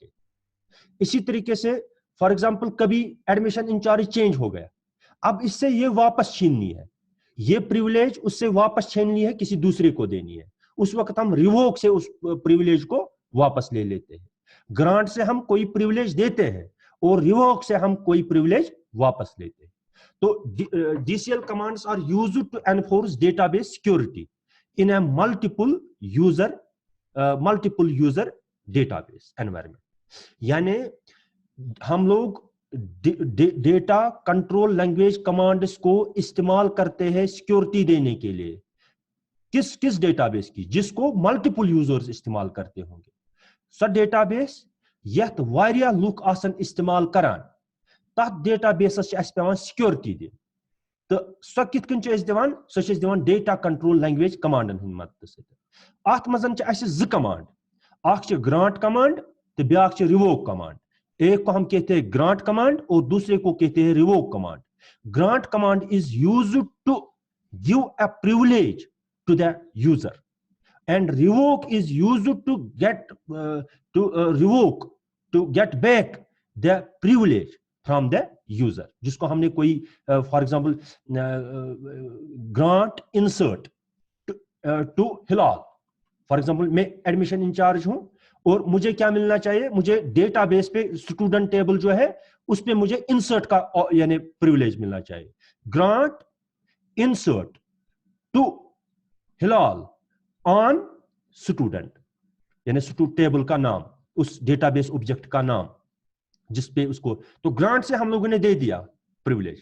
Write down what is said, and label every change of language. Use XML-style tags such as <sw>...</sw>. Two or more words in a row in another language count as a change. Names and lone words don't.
<hi>इसी तरीके से</hi> <en>for example</en> <hi>कभी</hi> <en>admission incharge</en> <hi>चेंज हो गया, अब इससे ये वापस छीननी है, ये प्रिविलेज उससे वापस छीननी है, किसी दूसरे को देनी है, उस वक्त हम रिवोक से उस प्रिविलेज को वापस ले लेते हैं। ग्रांट से हम कोई प्रिविलेज देते हैं और रिवोक से हम कोई प्रिविलेज वापस लेते हैं।</hi> <en>तो DCL commands are used to enforce database security in a multiple user database environment.</en> <hi>यानी हम लोग</hi> <en>data control language commands</en> <hi>को इस्तेमाल करते हैं सिक्योरिटी देने के लिए। किस डेटाबेस की? जिसको मल्टीपल यूजर्स इस्तेमाल करते होंगे।</hi> <ks>सो डेटाबेस यथ वारिया लुक आसन इस्तेमाल करान, तथ डेटाबेसस पेवान सिक्योरिटी दिन, तो सो कित कन दिवान, सो दिवान</ks> <en>data control language</en> <ks>कमांडन हंद मदद से। अत मजन ज कमांड, अख</ks> <en>grant command</en> <ks>तो ब्याक छ</ks> <en>revoke command.</en> <hi>एक को हम कहते हैं</hi> <en>grant command</en> <hi>और दूसरे को कहते हैं</hi> <en>revoke command. grant command is used to give a privilege to the user and revoke is used to get revoke to get back the privilege from the user.</en> <hi>जिसको हमने कोई</hi> <en>for example grant insert to Hilal. For example</en> <hi>मैं</hi> <en>admission incharge</en> <hi>हूं और मुझे क्या मिलना चाहिए, मुझे डेटाबेस पे</hi> <en>student table</en> <hi>जो है उस पे मुझे इंसर्ट का यानी प्रिविलेज मिलना चाहिए.</hi> <en>grant insert to Hilal on student,</en> <hi>यानी</hi> <en>student table</en> <hi>का नाम, उस</hi> <en>database object</en> <hi>का नाम जिस पे उसको, तो ग्रांट से हम लोगों ने दे दिया प्रिविलेज.</hi>